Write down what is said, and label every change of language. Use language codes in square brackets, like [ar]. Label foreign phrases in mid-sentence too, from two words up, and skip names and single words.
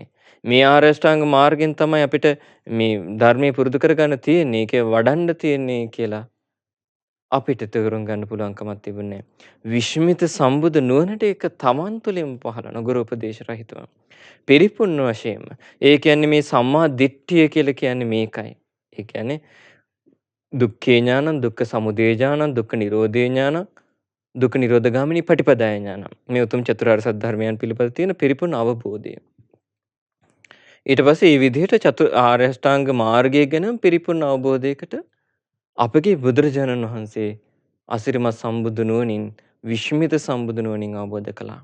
[si] මේ ආර්ය අෂ්ටාංග මාර්ගයෙන් තමයි අපිට මේ ධර්මයේ පුරුදු කරගන්න තියෙන්නේ. ඒකේ වඩන්න තියෙන්නේ කියලා අපිට තේරුම් ගන්න පුළුවන්කමක් තිබුණේ නැහැ. විශ්මිත සම්බුදු නුවණට ඒක තමන් තුළින්ම පහළන ගුරු උපදේශ රහිතව. පිරිපුන් වශයෙන්ම. ඒ කියන්නේ මේ සම්මා දිට්ඨිය කියලා කියන්නේ මේකයි. ඒ කියන්නේ [pi] දුක්ඛේ ඥානං, දුක්ඛ සමුදය ඥානං, දුක්ඛ නිරෝධේ ඥානං, දුක්ඛ නිරෝධගාමිනී පටිපදාය ඥානං. [si] මේ උතුම් චතුරාර්ය සත්‍ය ධර්මයන් පිළිබඳ තියෙන පිරිපුන් අවබෝධය. ඊට පස්සේ මේ විදිහට ආර්ය අෂ්ටාංග මාර්ගය ගැන පිරිපුන් අවබෝධයකට අපගේ බුදුරජාණන් වහන්සේ අසිරිමත් සම්බුදු නුවණින් විශ්මිත සම්බුදු නුවණින් අවබෝධ කළා.